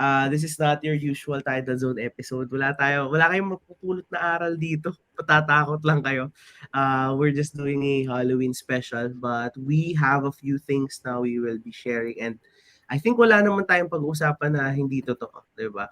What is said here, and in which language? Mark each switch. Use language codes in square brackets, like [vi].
[en] This is not your usual Tidal Zone episode. [tl] Wala kayong mapupulot na aral dito. Patatakot lang kayo. [en] We're just doing a Halloween special, but we have a few things now we will be sharing, and I think [tl] wala naman tayong pag-uusapan na hindi totoo, di ba?